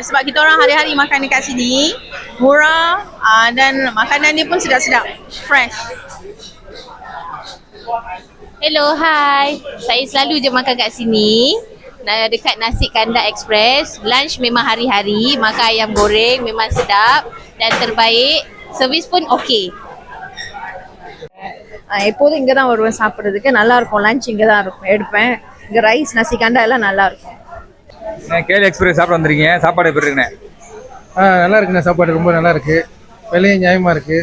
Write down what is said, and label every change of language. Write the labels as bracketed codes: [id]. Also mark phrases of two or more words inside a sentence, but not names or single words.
[ms] Sebab kita orang hari-hari makan dekat sini. Murah dan makanan dia pun sedap-sedap. Fresh. Hello, hai. Saya selalu je makan kat sini. Dekat Nasi Kandar Express. Lunch memang hari-hari. Makan ayam goreng memang sedap dan terbaik. Servis pun okey. [ta] எப்போதும் இங்கே தான் வருவேன் சாப்பிட்றதுக்கு. நல்லா இருக்கும். லஞ்ச் இங்கே தான் இருக்கும் எடுப்பேன். இங்கே ரைஸ், நசி கண்டா எல்லாம் நல்லா இருக்கும். கேஎல் எக்ஸ்பிரஸ் சாப்பிட வந்திருக்கீங்க. சாப்பாடு எப்படி இருக்குண்ணே? நல்லா இருக்குண்ணே. சாப்பாடு ரொம்ப நல்லா இருக்கு. விலையும் நியாயமாக இருக்கு.